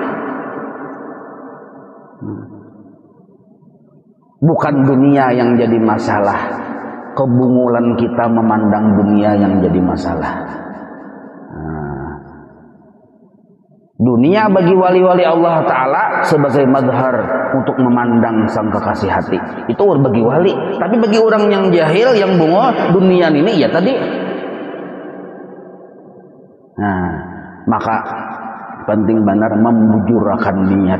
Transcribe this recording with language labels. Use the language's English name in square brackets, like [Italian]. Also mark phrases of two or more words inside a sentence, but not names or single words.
[Indonesian] Bukan dunia yang jadi masalah. Kebungulan kita memandang dunia yang jadi masalah. Dunia bagi wali-wali Allah Ta'ala sebagai madhar untuk memandang sang kekasih hati. Itu bagi wali. Tapi bagi orang yang jahil, yang bungo, dunia ini ya tadi. Nah, maka penting benar membujurkan niat.